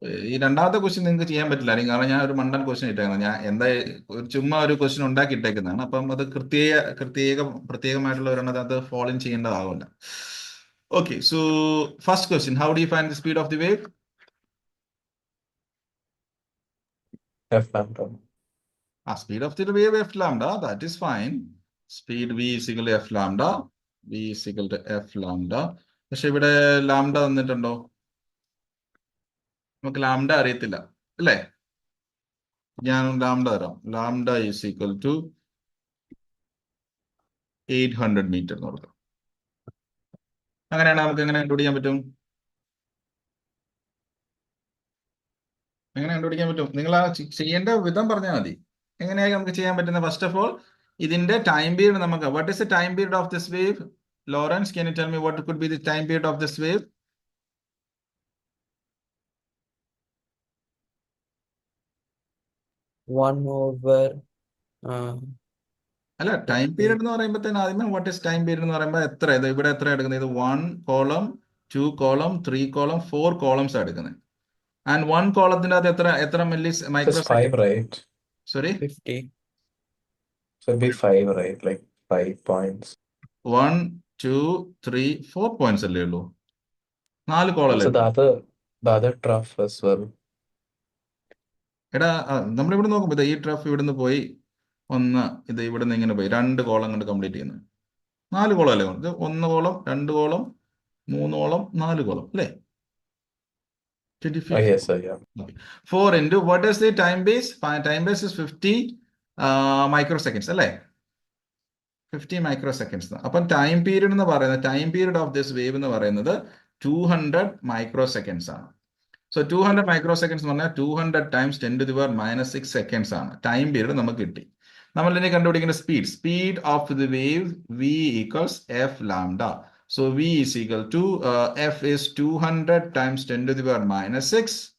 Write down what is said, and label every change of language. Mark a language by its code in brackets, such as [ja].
[ml] ഈ രണ്ടാമത്തെ ക്വസ്റ്റ്യൻ നിങ്ങൾക്ക് ചെയ്യാൻ പറ്റില്ല, കാരണം ഞാൻ ഒരു മണ്ടൻ ക്വസ്റ്റ്യൻ ഇട്ടേക്കുന്നത്. ഞാൻ ചുമ്മാ ഒരു ക്വസ്റ്റ്യൻ ഉണ്ടാക്കി ഇട്ടേക്കുന്നതാണ്. അപ്പം അത് പ്രത്യേകമായിട്ടുള്ള ഒരെണ്ണം അത് follow ചെയ്യേണ്ടതാവില്ല. [en] Okay, so first question, how do you find the speed of the wave? F lambda. Speed of the wave f lambda, that is fine. Speed v is equal to f lambda. V is equal to f lambda. [ml] പക്ഷെ ഇവിടെ lambda തന്നിട്ടുണ്ടോ? നമുക്ക് lambda അറിയത്തില്ല അല്ലേ? ഞാൻ lambda തരാം. [en] lambda is equal to 800 metre [ml] എന്ന് കൊടുക്കാം. അങ്ങനെയാണ് നമുക്ക് എങ്ങനെ കണ്ടുപിടിക്കാൻ പറ്റും? എങ്ങനെ കണ്ടുപിടിക്കാൻ പറ്റും? നിങ്ങൾ ആ ചെയ്യേണ്ട വിധം പറഞ്ഞാൽ മതി. എങ്ങനെയായി നമുക്ക് ചെയ്യാൻ പറ്റുന്നത്? [en] First of all ഇതിന്റെ time period നമുക്ക്, what is the time period of this wave? Lawrence, can you tell me what could be the time period of this wave? One over [ml] അല്ല, ടൈം പീരീഡ് എന്ന് പറയുമ്പോൾ ആദ്യമേ [en] what is time period [ml] എന്ന് പറയുമ്പോൾ എത്ര, ഇത് ഇവിടെ എത്ര എടുക്കുന്നത്? ഇത് 1 കോളം 2 കോളം 3 കോളം 4 കോളംസ് എടുക്കുന്നത്. ആൻഡ് 1 കോളത്തിന്റെ അകത്ത് എത്ര milli micro [en] Just 5, right? Sorry 50. So it'd be 5, right? Like 5 points. [ml] 1 2 3 4 points അല്ലേ ഉള്ളൂ? 4 കോളല്ലേ? [en] So the other The other trough as well. [ml] എടാ നമ്മളിവിടെ നോക്കുമ്പോൾ ഇത് ഈ ട്രഫ് ഇവിടുന്ന് പോയി ഒന്ന് ഇത് ഇവിടുന്ന് ഇങ്ങനെ പോയി 2 കോളം കൊണ്ട് കംപ്ലീറ്റ് ചെയ്യുന്നത് 4 കോളം അല്ലേ ഇത് 1 കോളം 2 കോളം 3 കോളം 4 കോളം അല്ലേ 25. [en] Yes, sir. Yeah. 4 into what is the time base? Time base is 50 microseconds അല്ലേ 50 microseconds. അപ്പം time period [ml] എന്ന് പറയുന്നത് [en] Time period of this wave എന്ന് പറയുന്നത് 200 microseconds ആണ്. So 200 microseconds [ml] എന്ന് പറഞ്ഞാൽ [en] 200 times 10 to the power minus 6 seconds ആണ് time period [ml] നമുക്ക് കിട്ടി. നമ്മൾ ഇനി കണ്ടുപിടിക്കുന്ന [en] Speed of the wave v equals f lambda. So v is equal to f is 200 times 10 to the power minus 6.